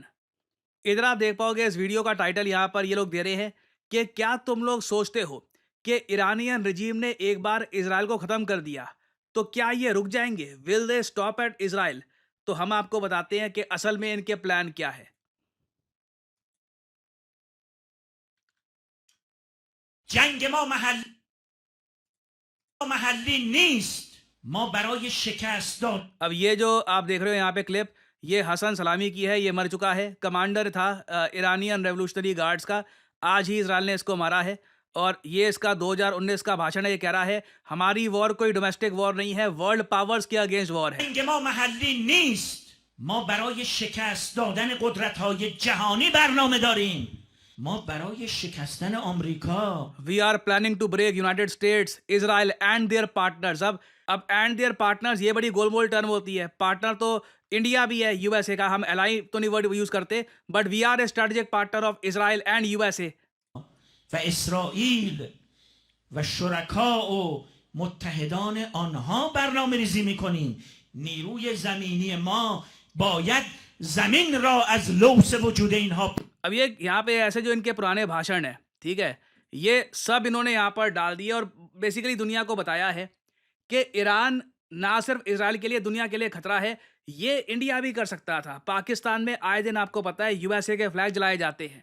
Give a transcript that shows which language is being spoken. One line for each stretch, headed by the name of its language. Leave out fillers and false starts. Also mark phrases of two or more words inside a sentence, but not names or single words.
Hindi: इधर आप देख पाओगे इस वीडियो का टाइटल यहाँ पर ये लोग दे रहे हैं कि क्या तुम लोग सोचते हो कि
English: Iranian regime
Hindi: ने एक बार इसराइल को खत्म कर दिया तो क्या ये रुक जाएंगे?
English: Will they stop at Israel?
Hindi: तो हम आपको बताते हैं कि असल में इनके प्लान क्या है।
Persian: جنگ ما محلی نیست. ما برای شکست داد.
Hindi: अब ये जो आप देख रहे हो यहाँ पे क्लिप, ये हसन सलामी की है। ये मर चुका है, कमांडर था
English: Iranian Revolutionary Guards
Hindi: का। आज ही इसराइल ने इसको मारा है, और ये इसका 2019 का भाषण है। ये कह रहा है हमारी वॉर कोई
English: domestic war
Hindi: नहीं है,
English: world powers
Hindi: के
English: against war
Hindi: है।
Persian: جنگ ما محلی نیست. ما برای شکست دادن قدرت‌های جهانی برنامه داریم. ما برای شکستن آمریکا.
English: We are planning to break United States, Israel and their partners.
Hindi: अब
English: and their partners
Hindi: ये बड़ी गोलमोल टर्म होती है। पार्टनर तो इंडिया भी है, यूएसए का। हम एलाई तो नहीं वर्ड यूज करते,
English: but we are a strategic partner of Israel and USA.
Persian: و اسرائیل و شرکا و متحدان آنها برنامه ریزی میکنیم. نیروی زمینی ما باید زمین را از لوث وجود اینها.
Hindi: अब ये यहाँ पे ऐसे जो इनके पुराने भाषण है, ठीक है, ये सब इन्होंने यहाँ पर डाल दिए और बेसिकली दुनिया को बताया है कि ईरान ना सिर्फ इसराइल के लिए, दुनिया के लिए खतरा है। ये इंडिया भी कर सकता था। पाकिस्तान में आए दिन आपको पता है यूएसए के फ्लैग जलाए जाते हैं।